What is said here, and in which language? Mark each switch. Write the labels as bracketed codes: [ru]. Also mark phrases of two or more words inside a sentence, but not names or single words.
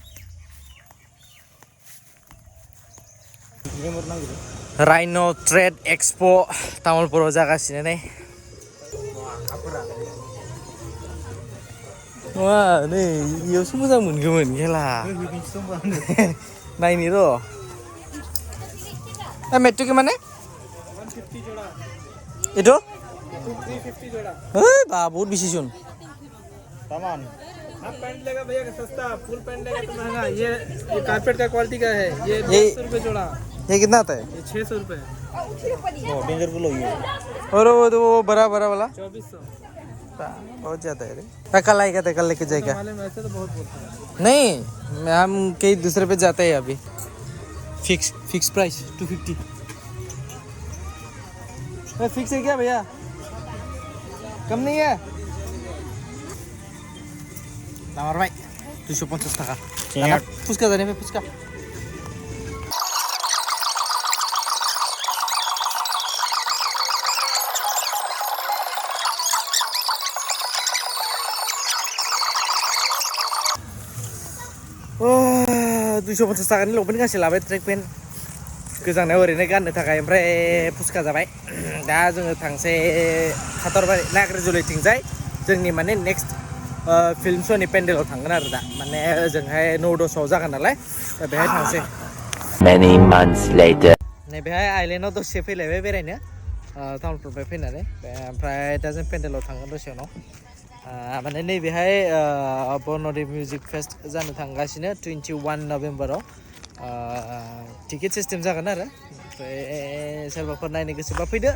[brx] राइन' ट्रेड एक्सप' तामुलपुराव जागासिनो नै नङा नै बेयावसो मोजां मोनगौमोन खेला नायनि र' मेट्रिक माने itu? [hi] 350 जोड़ा बहुत बेसी सुन सामान [en] half pant [hi] लेगा भैया का सस्ता [en] full pant [hi] लेगा तो महंगा ये कारपेट का क्वालिटी का है ये 200 रुपये जोड़ा ये कितना आता है ये 600 रुपये [en] danger full [hi] हो गया और वो तो बड़ा वाला 2400 बहुत ज़्यादा है रे कल आएगा तो कल लेके जाएगा वैसे तो बहुत बोलता है नहीं हम कई दूसरे पे जाते हैं अभी [en] fix price [hi] 250 फिक्स है क्या भैया कम नहीं है नंबर भाई 250 [bn] টাকা ফুচকা জানি ভাই ফুচকা [brx] ও 250 টাকাनि लंपेन्ट गांसे लाबाय [en] track pant [brx] गोजांनायाव ओरैनो गाननो थाखाय ओमफ्राय फुसका जाबाय दा जोङो थांसै खाथरबारि नाग्रिजुलिथिंजाय जोंनि माने नेक्स्ट फिल्म श'नि पेन्डेलाव थांगोन आरो दा माने ओजोंहाय 9-10 जागोन नालाय दा बेहाय थांसै [en] Many months later. [brx] नै बेहाय आइलेन्डआव दसे फैलायबाय बेरायनो टाउनफोरनिफ्राय फैनानै ओमफ्राय दा जों पेन्डेलाव थांगोन दसे उनाव माने नैबेहाय बन'रि मिउजिक फेस्ट जानो थांगासिनो 21 नभेम्बराव टिकेट सिस्टेम जागोन आरो ओमफ्राय सोरबाफोर नायनो गोसोबा फैदो